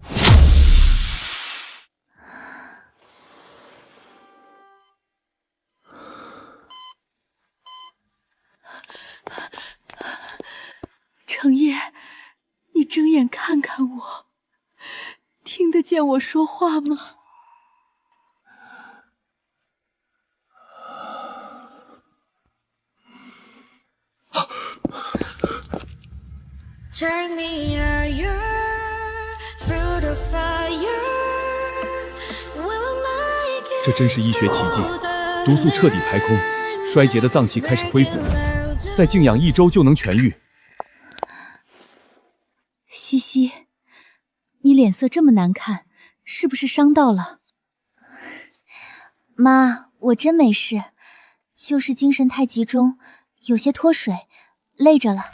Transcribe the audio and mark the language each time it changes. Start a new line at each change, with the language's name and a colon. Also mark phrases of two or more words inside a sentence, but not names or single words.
Chinese: 成葉，你睁眼看看我，聽得見我說話嗎
English: ？Turn me higher, through the fire. We will make
Chinese: 這真是醫學奇蹟，毒素徹底排空，衰竭的脏器開始恢復，再靜養1周就能痊愈。西西，你臉色这么难看，是不是傷到了？媽，我真沒事，就是精神太集中，有些脫水，累着了。